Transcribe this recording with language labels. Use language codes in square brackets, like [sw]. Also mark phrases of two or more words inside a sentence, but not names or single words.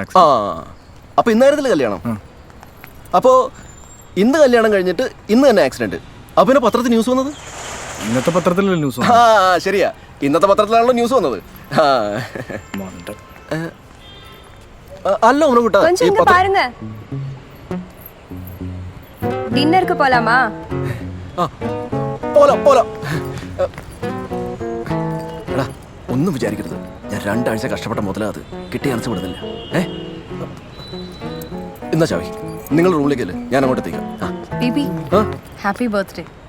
[ml] ആ, അപ്പൊ ഇന്നായിരുന്നില്ല കല്യാണം. അപ്പോ ഇന്ന് കല്യാണം കഴിഞ്ഞിട്ട് ഇന്ന് തന്നെ ആക്സിഡന്റ്. അപ്പൊ പിന്നെ പത്രത്തിൽ ന്യൂസ് വന്നത്? ഇന്നത്തെ പത്രത്തിലല്ലേ ന്യൂസ്? ആ ശരിയാ, ഇന്നത്തെ പത്രത്തിലാണല്ലോ ന്യൂസ് വന്നത്. അല്ല ഒന്നുകൂട്ടാ, [ta] பாருங்க டின்னருக்கு போலாமா? [ml] പോലാം പോലാം. എടാ ഒന്നും വിചാരിക്കരുത്, ഞാൻ 2 ആഴ്ച കഷ്ടപ്പെട്ട മുതലാത് കിട്ടിയ അനച്ച് വിടുന്നില്ല. എന്നാ ചാവി നിങ്ങൾ റൂമിലേക്കല്ലേ, ഞാൻ അങ്ങോട്ട് എത്തിക്കാം. [en] Baby happy birthday.